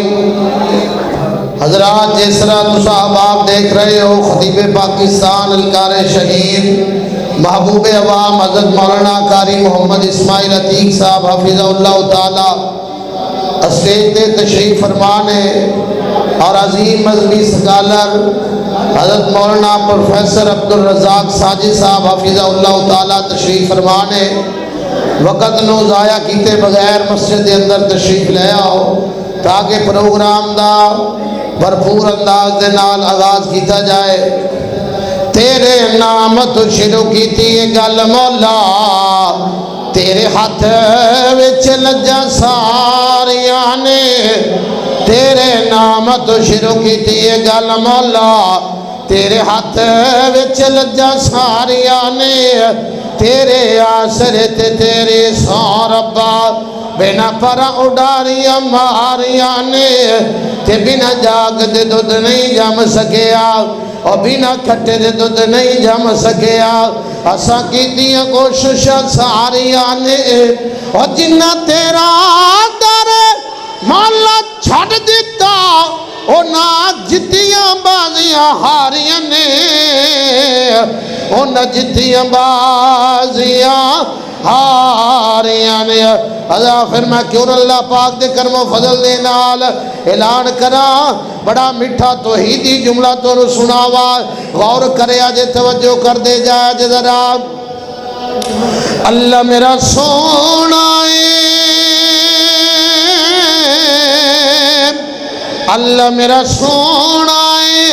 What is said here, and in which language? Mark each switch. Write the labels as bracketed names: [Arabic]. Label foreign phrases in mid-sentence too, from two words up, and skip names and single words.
[Urdu] حضرات جس طرح تصاحب آپ دیکھ رہے ہو، خطیب پاکستان القار شہید محبوب عوام حضرت مولانا قاری محمد اسماعیل عتیق صاحب حفظہ اللہ تعالی اسٹیج پہ تشریف فرمان ہے، اور عظیم مذہبی سکالر حضرت مولانا پروفیسر عبدالرزاق ساجد صاحب حفظہ اللہ تعالی تشریف فرمان ہے۔ [Punjabi] وقت نو ضائع کیتے بغیر مسجد کے اندر تشریف لے آؤ تاکہ پروگرام دا بھرپور انداز دے نال آغاز کیتا جائے۔ تیرے نام تو شروع کیتی ہے گل مولا، تیرے ہاتھ وچ لجا ساریاں نے، تیرے نام تو شروع کیتی ہے گل مولا، تیرے ہاتھ وچ لجا ساریاں نے، تیرے آسرے تے تیرے سو ربا، بنا پر اڈاریاں ماریاں نے، تے بنا جاگ دے دودھ نہیں جم سکیا، اور بنا کھٹے دے دودھ نہیں جم سکیا۔ اساں کیتیاں کوششاں ساریاں نے، اور جنہ تیرا در مولا چھڑ دیتا، اونا جتیاں بازیاں ہاریاں نے، اونا جتیاں بازیاں ہاریاں نے۔ پھر میں کیوں اللہ پاک دے کرم و فضل دے نال اعلان کراں، بڑا میٹھا توحیدی جملہ تو سناوا، غور کرے آجے توجہ کر دے جائے آجے ذرا۔ اللہ میرا سونا ہے، اللہ میرا سونا ہے،